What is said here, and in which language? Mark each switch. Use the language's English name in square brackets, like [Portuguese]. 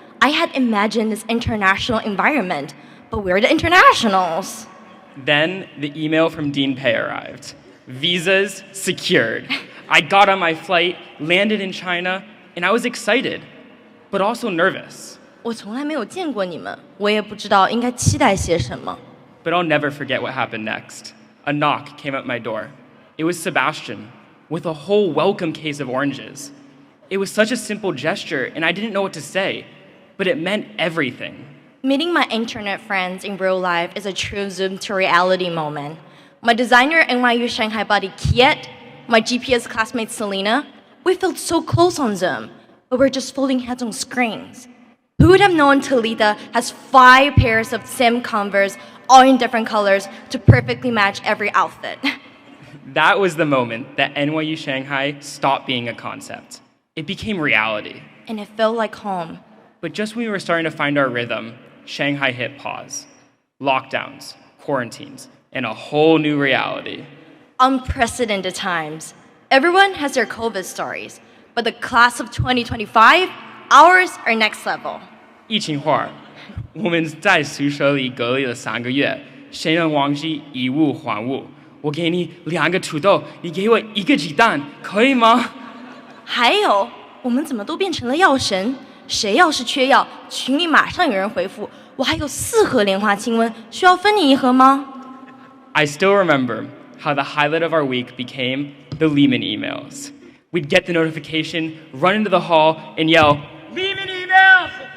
[English] I had imagined this international environment, but where are the internationals? Then the email from Dean Pei arrived. Visas secured. I got on my flight, landed in China, and I was excited, but also nervous. [Chinese] 我从来没有见过你们，我也不知道应该期待些什么。 [English] But I'll never forget what happened next. A knock came at my door. It was Sebastian, with a whole welcome case of oranges. It was such a simple gesture, and I didn't know what to say, but it meant everything. Meeting my internet friends in real life is a true Zoom to reality moment. My designer NYU Shanghai buddy Kiet, my GPS classmate Selena, we felt so close on Zoom, but we're just folding heads on screens. Who would have known Talita has 5 pairs of same Converse, all in different colors, to perfectly match every outfit? That was the moment that NYU Shanghai stopped being a concept. It became reality. And it felt like home. But just when we were starting to find our rhythm, Shanghai hit pause. Lockdowns, quarantines, and a whole new reality. Unprecedented times. Everyone has their COVID stories, but the class of 2025, ours are next level. [Chinese] 疫情化，我们在宿舍里隔离了3个月，谁能忘记以物换物？我给你2个土豆，你给我1个鸡蛋，可以吗？还有，我们怎么都变成了药神？谁要是缺药，群里马上有人回复，我还有4盒莲花清瘟，需要分你1盒吗？ [English] I still remember how the highlight of our week became the Lehman emails. We'd get the notification, run into the hall, and yell, Lehman email!